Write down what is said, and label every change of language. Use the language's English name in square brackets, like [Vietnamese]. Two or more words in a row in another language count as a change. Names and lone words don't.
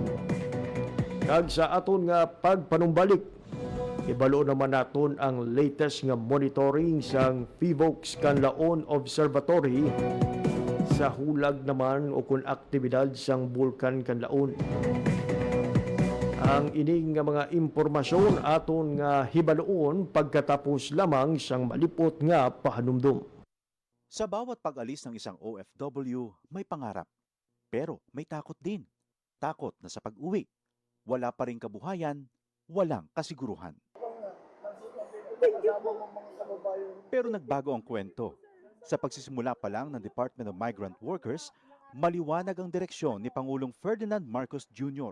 [Hiligaynon] Kag sa aton nga pagpanumbalik, ibalo naman naton ang latest nga monitoring sang PHIVOLCS Canlaon Observatory sa hulag naman o kung aktibidad sang bulkan Canlaon. Ang ining nga mga impormasyon aton nga hibaloon pagkatapos lamang sang malipot nga pahanumdum. [Filipino] Sa bawat pag-alis ng isang OFW, may pangarap. Pero may takot din. Takot na sa pag-uwi, wala pa ring kabuhayan, walang kasiguruhan. Pero nagbago ang kwento. Sa pagsisimula pa lang ng Department of Migrant Workers, maliwanag ang direksyon ni Pangulong Ferdinand Marcos Jr.